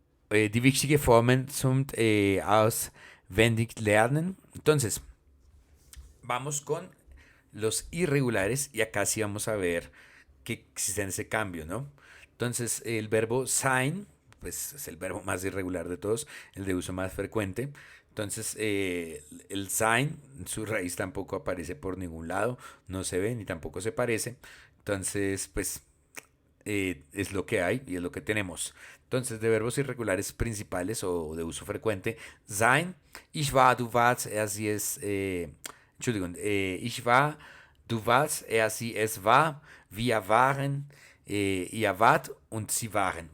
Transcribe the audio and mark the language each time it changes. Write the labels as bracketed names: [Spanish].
[German] Die wichtige Formen zum auswendig lernen. [Spanish] Entonces, vamos con los irregulares y acá sí vamos a ver que existe ese cambio, ¿no? Entonces, el verbo sein, pues es el verbo más irregular de todos, el de uso más frecuente. Entonces, el sein, su raíz tampoco aparece por ningún lado, no se ve ni tampoco se parece. Entonces, pues es lo que hay y es lo que tenemos. Entonces, de verbos irregulares principales o de uso frecuente, [German] sein, ich war, du warst, er, sie, es, Entschuldigung, ich war, du warst, er, sie, es war, wir waren, ihr wart und sie waren.